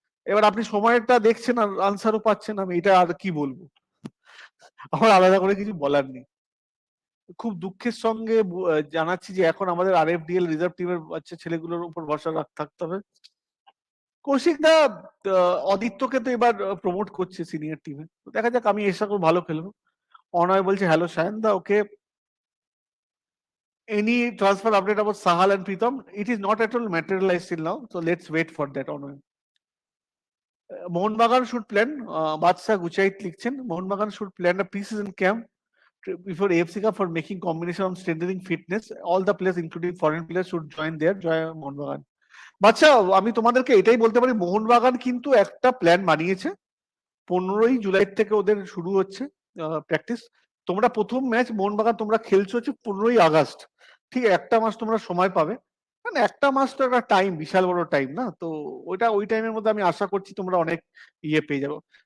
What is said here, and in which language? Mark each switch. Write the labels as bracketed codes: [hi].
[bn] এবার আপনি সময়টা দেখছেন আর আনসারও পাচ্ছেন, আমি এটা আর কি বলবো, আমার আলাদা করে কিছু বলার নেই। খুব দুঃখের সঙ্গে জানাচ্ছি যে এখন আমাদের আরএফডিএল রিজার্ভ টিমের বাচ্চা ছেলেগুলোর উপর ভরসা থাকতে হবে। কৌশিক দা অদিত্যকে তো এবার প্রমোট করছে সিনিয়র টিমে, দেখা যাক, আমি এসা করে ভালো খেলবো। অনয় বলছে hello Sayan the, [en] Okay any transfer update about Sahal and Pritam? It is not at all materialized till now, so let's wait for that. Onward. Mohun Bagan should plan, Badsha Guchait লিখছেন, Mohun Bagan should plan a pre-season camp before AFC Cup for making combination on strengthening fitness. All the players, including foreign players, should join there. [bn] জয় মোহনবাগান। বাচ্চা, আমি তোমাদেরকে এটাই বলতে পারি, মোহনবাগান কিন্তু একটা plan বানিয়েছে। 15ই জুলাই থেকে ওদের শুরু হচ্ছে প্র্যাকটিস। তোমরা প্রথম ম্যাচ মোহনবাগান তোমরা খেলছো হচ্ছে 15ই আগস্ট, ঠিক একটা মাস তোমরা সময় পাবে। মানে একটা মাস তো একটা টাইম, বিশাল বড় টাইম না? তো ওই টাইমের মধ্যে আমি আশা করছি তোমরা অনেক ইয়ে পেয়ে যাবো।